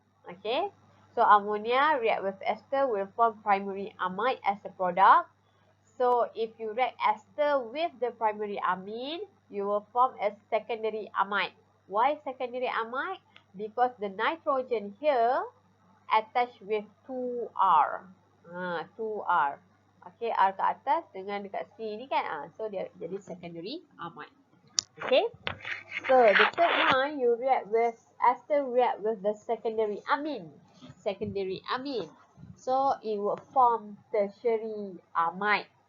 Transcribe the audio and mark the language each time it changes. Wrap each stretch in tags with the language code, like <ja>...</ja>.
<en>Okay, so ammonia react with ester will form primary amide as a product. So if you react ester with the primary amine, you will form a secondary amide. Why secondary amide? Because the nitrogen here attached with 2R. 2R.</en> <ms>Okay, R kat atas dengan dekat C ni kan. So dia jadi secondary amide. Okay.</ms> <en>So the third one, you react with ester react with the secondary amine. Secondary amine. So it will form tertiary amide.</en>